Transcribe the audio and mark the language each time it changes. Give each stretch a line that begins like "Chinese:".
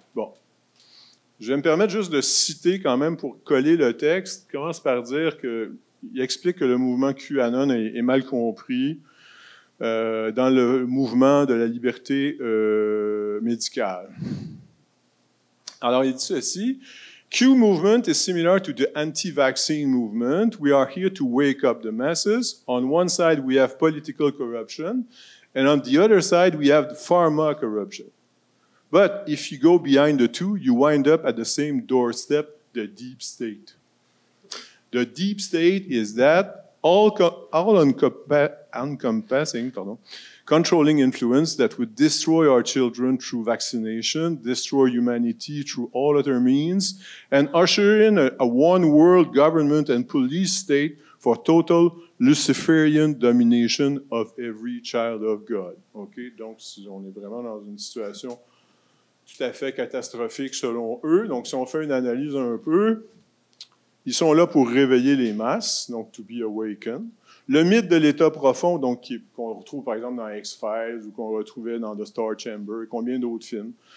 French: Bon, je vais me permettre juste de citer quand même pour coller le texte. Il commence par dire qu'il explique que le mouvement QAnon est mal compris dans le mouvement de la liberté médicale. Alors, il dit ceci.
English: Q movement is similar to the anti-vaccine movement. We are here to wake up the masses. On one side, we have political corruption, and on the other side, we have pharma corruption. But if you go behind the two, you wind up at the same doorstep, the deep state. The deep state is that all-encompassing, controlling influence that would destroy our children through vaccination, destroy humanity through all other means, and usher in a one-world government and police state for total Luciferian domination of every child of God. OK?
French: Donc, on est vraiment dans une situation tout à fait catastrophique selon eux. Donc, si on fait une analyse un peu, ils sont là pour réveiller les masses, donc
English: to be awakened.
French: Le mythe de l'État profond, donc qu'on retrouve par exemple dans X-Files ou qu'on retrouvait dans The Star Chamber et combien d'autres films.